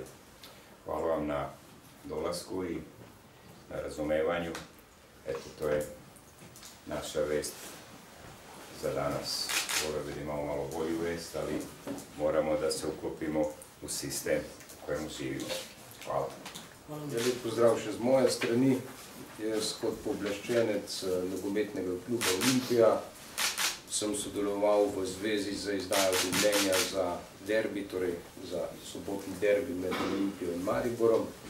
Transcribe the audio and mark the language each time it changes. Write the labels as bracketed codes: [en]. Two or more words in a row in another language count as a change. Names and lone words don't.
[sr] Hvala vam na dolasku i na razumevanju. Eto, to je naša vest za danas. Volio bih da imamo malo bolju vest, ali moramo da se uklopimo u sistem u kojemu živimo. Hvala. [sl] Lep pozdrav še z moje strani. Jaz kot pooblaščenec nogometnega kluba Olimpija sem sodeloval v zvezi za izdajo dovoljenja za derbi, torej za sobotni derbi med Olimpijo in Mariborom.